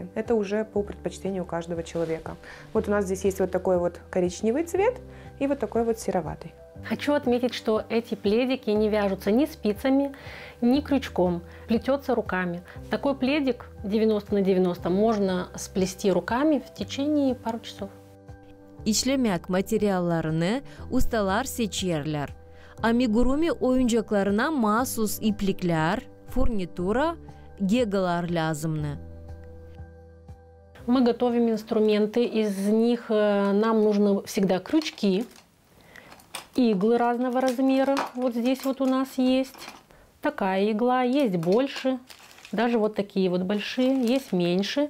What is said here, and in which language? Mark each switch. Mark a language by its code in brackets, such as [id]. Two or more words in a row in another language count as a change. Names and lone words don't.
[ru] Это уже по предпочтению каждого человека. Вот у нас здесь есть вот такой вот коричневый цвет и вот такой вот сероватый. Хочу отметить, что эти пледики не вяжутся ни спицами, ни крючком, плетется руками. Такой пледик 90 на 90 можно сплести руками в течение пару часов. [gag] İşlemek materyallerini ustalar seçerler. Amigurumi oyuncaklarına mahsus iplikler, furnitura, gegalar lazımны. [ru] Мы готовим инструменты, из них нам нужны всегда крючки, иглы разного размера. Вот здесь вот у нас есть такая игла, есть больше, даже вот такие вот большие, есть меньше.